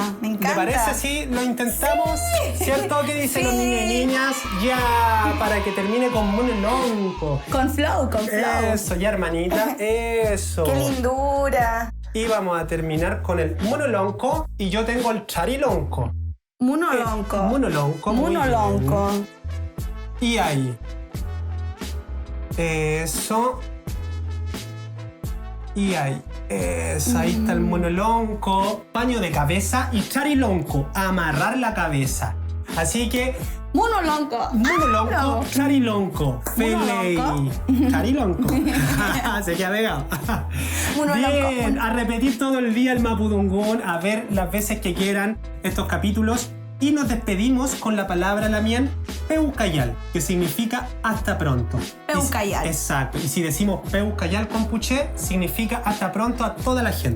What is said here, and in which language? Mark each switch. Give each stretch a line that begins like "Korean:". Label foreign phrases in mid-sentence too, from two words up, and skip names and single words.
Spanish: ¿Te parece si lo intentamos? Sí. ¿Cierto? ¿Qué dicen los Sí. niños y niñas? Ya, para que termine con munolonco. Con flow. Eso, ya, hermanita. Eso. ¡Qué lindura! Y vamos a terminar con el munolonco. Y yo tengo el charilonco. Munolonco. Munolonco. Muy Munolonco. bien. Y ahí. Eso. Y ahí. Eso, ahí está el munolonco. Paño de cabeza y charilonco. Amarrar la cabeza. Así que Munulonco.
Mapuche: Munulonco, charilonco, felei, charilonco.
Spanish: Se queda pegado. Bien, a repetir todo el día el mapudungún, a ver las veces que quieran estos capítulos. Y nos despedimos con la palabra
Mapuche: lamien peucayal,
Spanish: que significa hasta pronto. Peucayal. Exacto. Y si decimos
Mapuche: peucayal compuché,
Spanish: significa hasta pronto a toda la gente.